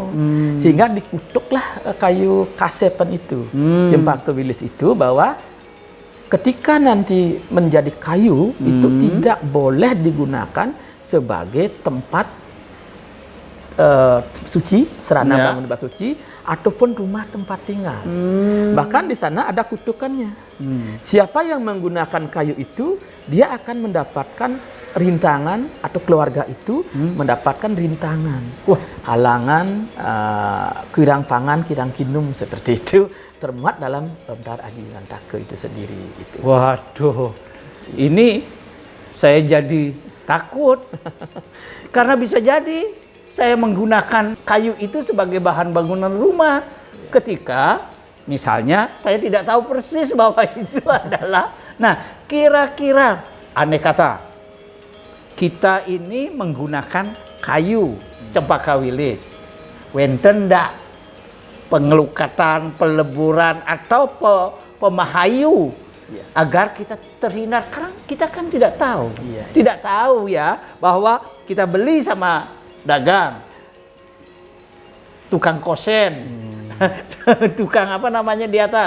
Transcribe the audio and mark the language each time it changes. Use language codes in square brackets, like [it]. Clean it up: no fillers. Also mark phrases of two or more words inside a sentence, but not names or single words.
[id] Sehingga dikutuklah kayu kasepan itu, cempaka wilis itu, bahwa ketika nanti menjadi kayu itu tidak boleh digunakan sebagai tempat suci, serana bangun tempat suci, ataupun rumah tempat tinggal. Bahkan di sana ada kutukannya. Siapa yang menggunakan kayu itu, dia akan mendapatkan rintangan, atau keluarga itu mendapatkan rintangan, halangan, [ban] kirang pangan, kirang kinum, [id] seperti itu. Termuat dalam Lontar Aji Gantaka itu sendiri. Gitu. Waduh, ini saya jadi takut karena bisa jadi saya menggunakan kayu itu sebagai bahan bangunan rumah ketika misalnya saya tidak tahu persis bahwa itu adalah. Nah, kira-kira andai kata kita ini menggunakan kayu cempaka wilis, [ban] wenten ndak [id] pengelukatan, peleburan, atau pemahayu agar kita terhindar, karena kita kan tidak tahu. Tidak tahu ya bahwa kita beli sama dagang, tukang kosen, tukang apa namanya di atas.